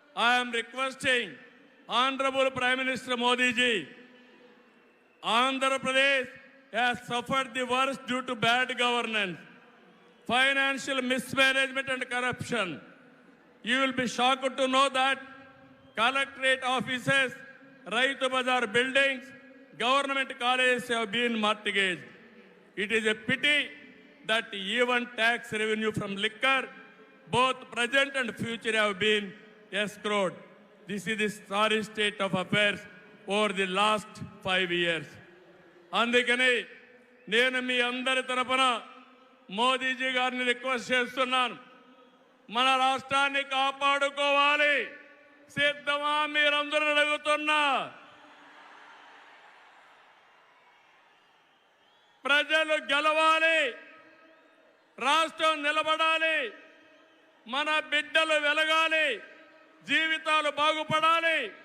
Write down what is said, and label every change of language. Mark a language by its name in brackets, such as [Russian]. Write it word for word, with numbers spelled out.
[English] I'm requesting honourable prime minister Modiji, Andhra Pradesh has suffered the worst due to bad governance, financial mismanagement and corruption. You will be shocked to know that collectorate offices, Rythu Bazar buildings, government colleges have been mortgaged. It is a pity that even tax revenue from liquor, both present and future, have been escrowed. This is the sorry state of affairs over the last five years. [Telugu] అందుకని నేను మీ అందరి తరపున మోదీజీ గారిని request చేస్తున్నాను, మన రాష్ట్రాన్ని కాపాడుకోవాలి. సిద్ధమా మీరందరూ అడుగుతున్నా? ప్రజలు గెలవాలి, రాష్ట్రం నిలబడాలి, మన బిడ్డలు వెలగాలి, జీవితాలు బాగుపడాలి.